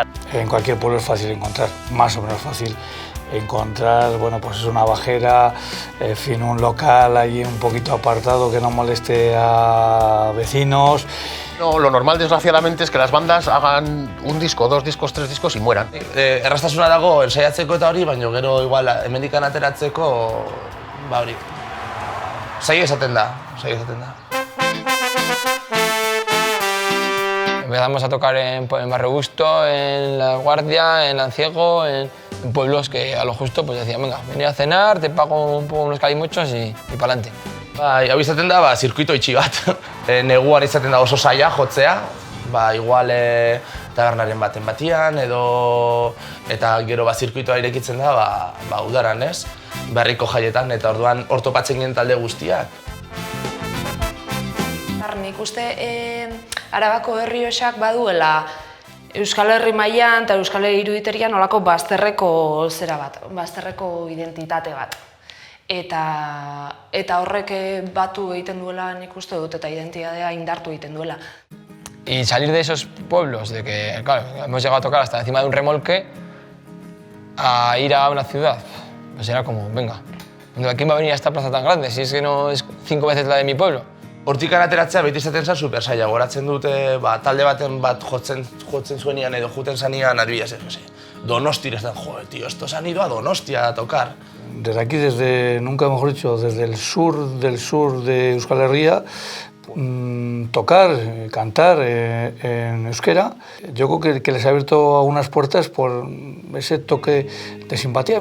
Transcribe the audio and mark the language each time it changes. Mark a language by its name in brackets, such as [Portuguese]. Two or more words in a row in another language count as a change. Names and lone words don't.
[Spanish] En cualquier pueblo es fácil encontrar, más o menos fácil encontrar, bueno, pues es una bajera, en fin, un local allí un poquito apartado que no moleste a vecinos. No, lo normal, desgraciadamente, es que las bandas hagan un disco, 2 discos, 3 discos y mueran. [Basque] Erraztasuna dago ensaiatzeko eta hori, baina gero igual hemendikan ateratzeko, hori. Saio esaten da. [Spanish] Empezamos a tocar en Barrio Busto, en La Guardia, en Lanciego, en pueblos que a lo justo pues decían, venga, vení a cenar, te pago unos calimochos y pa'lante. [Basque] Bai, hau izaten da, zirkuito itxi bat. Neguan izaten da oso zaila jotzea, igual tabernaren baten batian, edo eta gero zirkuitoa irekitzen da, udaran, ez? Berriko jaietan, eta orduan hor topatzen ginen talde guztiak. Nik uste Arabako Errioxak baduela Euskal Herri mailan eta Euskal Herri iruditerian olako bazterreko zera bat, bazterreko identitate bat. Eta horrek batu egiten duela nik uste dut eta identitatea indartu egiten duela. [Spanish] Y salir de esos pueblos, de que claro, hemos llegado a tocar hasta encima de un remolque, a ir a una ciudad, pues era como, venga, ¿quién va a venir a esta plaza tan grande? Si es que no es 5 veces la de mi pueblo. [Basque] Hortikan ateratzea beti izaten zen super zaila, goratzen dute talde baten bat jotzen zuenean edo juten zanean, adibidez, Donosti [Spanish] les dan, joder, tío, estos han ido a Donostia a tocar. Desde aquí, nunca mejor dicho, desde el sur de Euskal Herria, tocar, cantar en euskera, yo creo que les ha abierto algunas puertas por ese toque de simpatía.